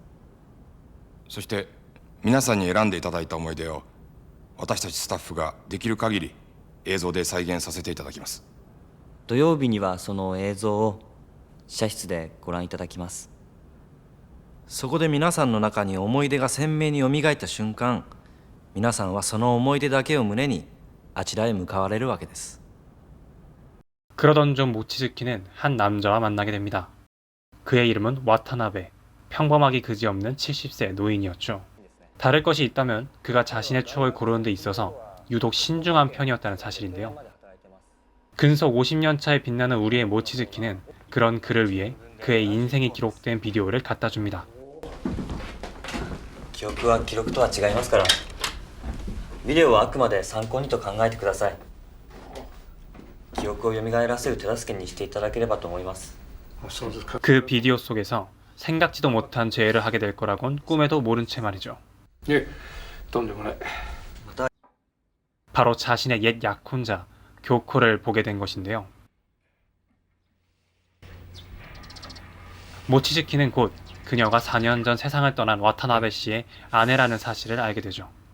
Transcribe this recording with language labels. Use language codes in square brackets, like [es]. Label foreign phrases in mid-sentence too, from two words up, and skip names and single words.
[ja] そして皆さんに選んでいただいた思い出を私たちスタッフができる限り映像で再現させていただきます。土曜日にはその映像を試写室でご覧いただきます。そこで皆さんの中に思い出が鮮明によみがえった瞬間、皆さんはその思い出だけを胸にあちらへ向かわれるわけです。 [ko] 그러던 중 모치즈키는 한 남자와 만나게 됩니다. 그의 이름은 와타나베, 평범하기 그지없는 70세 노인이었죠. 다를 것이 있다면 그가 자신의 추억을 고르는 데 있어서 유독 신중한 편이었다는 사실인데요. 근속 50년 차에 빛나는 우리의 모치즈키는 그런 그를 위해 그의 인생이 기록된 비디오를 갖다 줍니다. [ja] 記憶は記録とは違いますから、ビデオはあくまで参考にと考えてください。記憶を蘇らせる手助けにしていただければと思います。 [ko] 그 비디오 속에서 생각지도 못한 죄를 하게 될 거라곤 꿈에도 모른 채 말이죠. 예, 던져보네. 바로 자신의 옛 약혼자 교코를 보게 된 것인데요. 모치즈키는 곧 그녀가 4년 전 세상을 떠난 와타나베 씨의 아내라는 사실을 알게 되죠.